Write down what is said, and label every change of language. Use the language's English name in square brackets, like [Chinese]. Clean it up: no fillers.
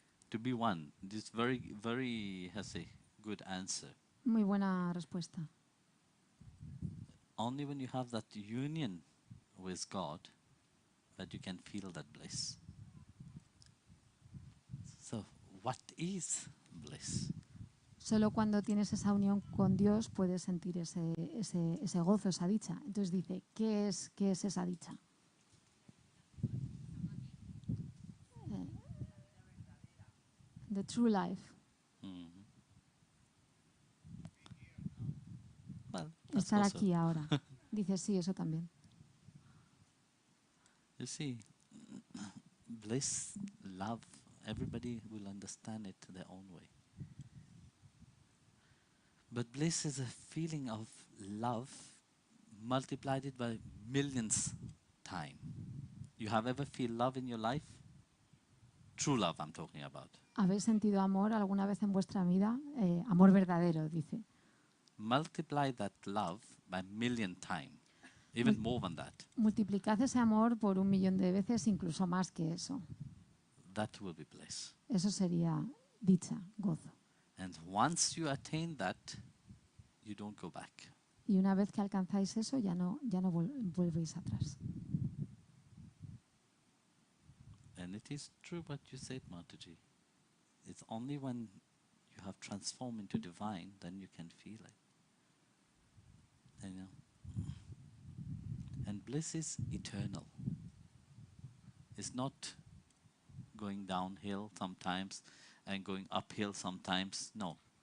[English] To be one. This very has a good answer. [Spanish] Muy buena respuesta. [English] Only when you have that union with God that you can feel that bliss. So, what is bliss? [Spanish] Solo cuando tienes esa unión con Dios puedes sentir ese gozo, esa dicha. Entonces dice, ¿qué es esa dicha? [English] The true life. Well, [Spanish] Estar aquí ahora. Dice, sí, eso también. [English] You see, bliss, love, everybody will understand it their own way. But bliss is a feeling of love multiplied it by millions time. You have ever feel love in your life? True love I'm talking about. [Spanish] ¿Habéis sentido amor alguna vez en vuestra vida? Amor verdadero, dice. [English] Multiply that love by million time, even more than that. [Spanish] Multiplicad ese amor por 1.000.000 de veces, incluso más que eso. [English] That will be bliss. [Spanish] Eso sería dicha, gozo. [English] And once you attain that, you don't go back. [Spanish] Y una vez que alcanzáis eso, ya no volvéis atrás. [English] And it is true what you said, Mataji. It's only when you have transformed into divine, then you can feel it. And bliss is eternal. It's not going downhill sometimes and going uphill sometimes. No.